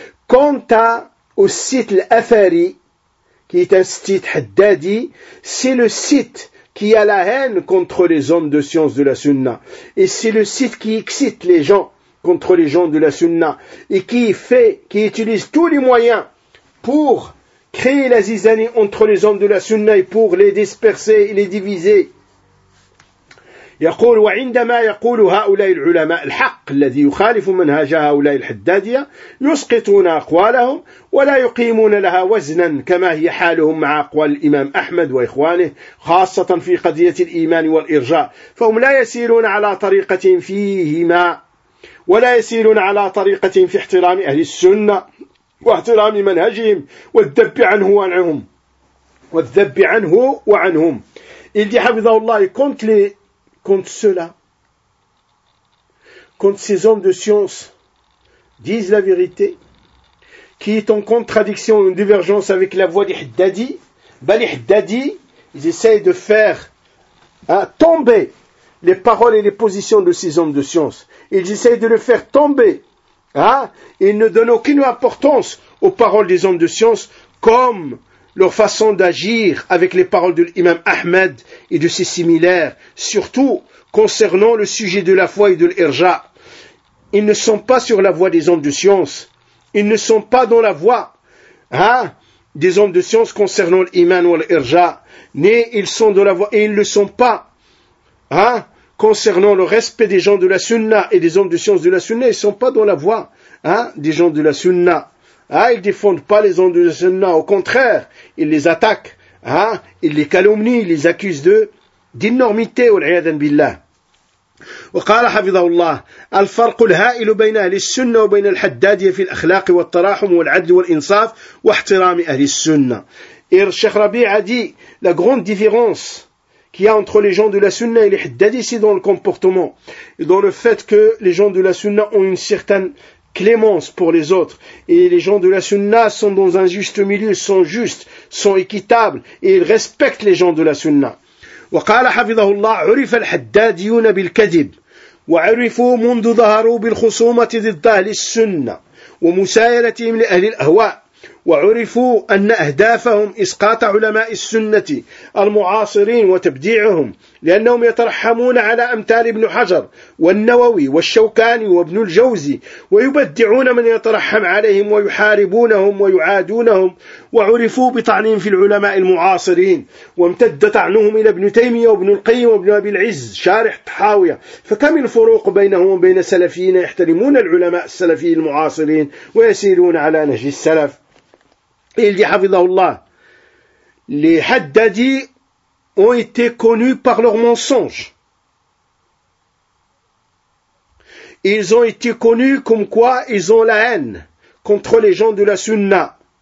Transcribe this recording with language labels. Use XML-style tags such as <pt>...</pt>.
<fr>Quant à au site l'Athari, qui est un site haddadi, c'est le site qui a la haine contre les hommes de science de la sunna. Et c'est le site qui excite les gens contre les gens de la sunna. Et qui utilise tous les moyens pour créer la zizanie entre les hommes de la sunna et pour les disperser et les diviser.</fr> <ar>يقول وعندما يقول هؤلاء العلماء الحق الذي يخالف منهج هؤلاء الحدادية يسقطون أقوالهم ولا يقيمون لها وزنا كما هي حالهم مع أقوال الإمام أحمد وإخوانه خاصة في قضية الإيمان والإرجاء فهم لا يسيرون على طريقة فيهما ولا يسيرون على طريقة في احترام أهل السنة واحترام منهجهم والذب عنه وعنهم والذب عنه وعنهم إلدي حفظه الله كنت لي</ar> <fr>contre ceux-là, contre ces hommes de science disent la vérité, qui est en contradiction, en divergence avec la voix des Haddadi, les Haddadi, ils essayent de faire tomber les paroles et les positions de ces hommes de science. Ils essayent de le faire tomber. Ils ne donnent aucune importance aux paroles des hommes de science comme leur façon d'agir avec les paroles de l'imam Ahmed et de ses similaires, surtout concernant le sujet de la foi et de l'irja. Ils ne sont pas sur la voie des hommes de science. Ils ne sont pas dans la voie des hommes de science concernant l'iman ou l'irja. Ni ils sont dans la voie et ils ne le sont pas concernant le respect des gens de la sunna et des hommes de science de la sunna. Ils ne sont pas dans la voie des gens de la sunna. Ils défendent pas les hommes de la sunna, au contraire, ils les attaquent, ils les calomnient, ils les accusent d'énormité,</fr> <ar>wal'iyadan billah. وقال حفظه الله الفرق الهائل بين أهل السنة وبين الحدادية في الأخلاق والتراحم والعدل والإنصاف واحترام أهل السنة.</ar> <fr>Et Cheikh Rabi a dit, la grande différence qu'il y a entre les gens de la sunna et les haddadi, c'est dans le comportement, et dans le fait que les gens de la sunna ont une certaine clémence pour les autres. Et les gens de la sunna sont dans un juste milieu, sont justes, sont équitables, et ils respectent les gens de la sunna.</fr> <ar>وقال حفظه الله: عرف الحداديون بالكذب، وعرفوا منذ ظهروا بالخصومة ضد أهل السنة ومسايرتهم لأهل الأهواء، وعرفوا أن أهدافهم إسقاط علماء السنة المعاصرين وتبديعهم، لأنهم يترحمون على أمثال ابن حجر والنووي والشوكاني وابن الجوزي، ويبدعون من يترحم عليهم ويحاربونهم ويعادونهم. وعرفوا بطعنهم في العلماء المعاصرين، وامتد طعنهم إلى ابن تيمية وابن القيم وابن أبي العز شارح طحاوية. فكم الفروق بينهم وبين سلفيين يحترمون العلماء السلفيين المعاصرين ويسيرون على نهج السلف.</ar> <fr>يلدي</fr> <ar>حفظه الله:</ar> <fr>لي حدادي ont été connus par leurs mensonges. Ils ont été connus comme quoi ils ont la haine contre les gens de la Sunna.</fr>